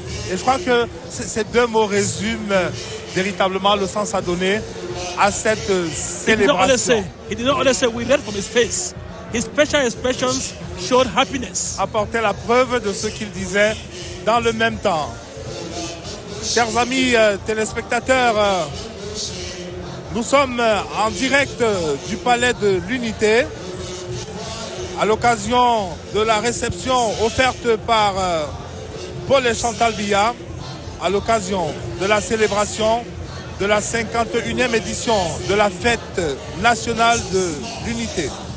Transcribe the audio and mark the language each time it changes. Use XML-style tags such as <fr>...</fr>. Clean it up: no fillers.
<fr>Et je crois que ces deux mots résument véritablement le sens à donner à cette célébration.</fr> <en>He did not only say, we read from his face. His facial expressions showed happiness.</en> <fr>Apportait la preuve de ce qu'il disait dans le même temps. Chers amis téléspectateurs, nous sommes en direct du Palais de l'Unité à l'occasion de la réception offerte par Paul et Chantal Biya à l'occasion de la célébration de la 51e édition de la fête nationale de l'Unité.</fr>